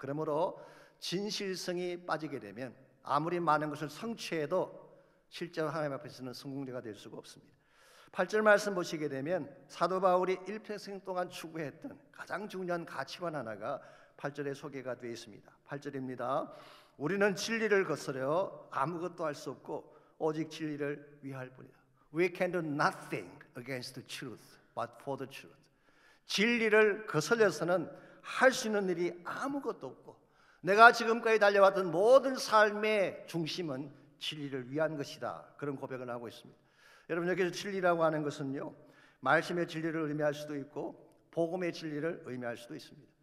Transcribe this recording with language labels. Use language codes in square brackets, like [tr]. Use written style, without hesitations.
[ko] 그러므로 진실성이 빠지게 되면 아무리 많은 것을 성취해도 실제로 하나님 앞에서는 성공자가 될 수가 없습니다. 8절 말씀 보시게 되면 사도 바울이 일평생 동안 추구했던 가장 중요한 가치관 하나가 8절에 소개가 되어 있습니다. 8절입니다. 우리는 진리를 거스려 아무것도 할 수 없고 오직 진리를 위할 뿐이다. [en] We can do nothing against the truth, but for the truth. [ko] 진리를 거슬려서는 할 수 있는 일이 아무것도 없고 내가 지금까지 달려왔던 모든 삶의 중심은 진리를 위한 것이다, 그런 고백을 하고 있습니다. 여러분, 여기서 진리라고 하는 것은요, 말씀의 진리를 의미할 수도 있고 복음의 진리를 의미할 수도 있습니다.